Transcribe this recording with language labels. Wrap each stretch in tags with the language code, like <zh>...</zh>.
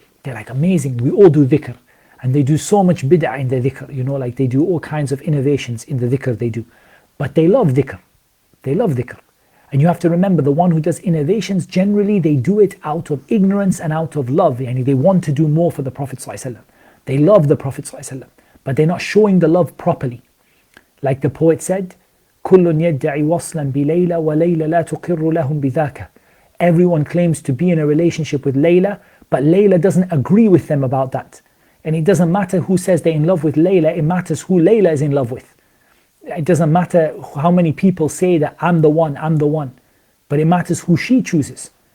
<en>They're like, amazing, we all do dhikr. And they do so much bid'ah in their dhikr, like they do all kinds of innovations in the dhikr they do. But they love dhikr. They love dhikr. And you have to remember, the one who does innovations, generally they do it out of ignorance and out of love. Yani they want to do more for the Prophet ﷺ. They love the Prophet ﷺ, but they're not showing the love properly. Like the poet said,</en> <ar>كُلٌّ يَدَّعِ وَصْلًا بِلَيْلَ وَلَيْلَ لَا تُقِرُّ لَهُمْ بِذَاكَ.</ar> <en>Everyone claims to be in a relationship with Layla, but Layla doesn't agree with them about that. And it doesn't matter who says they're in love with Layla, it matters who Layla is in love with. It doesn't matter how many people say that I'm the one, but it matters who she chooses.</en>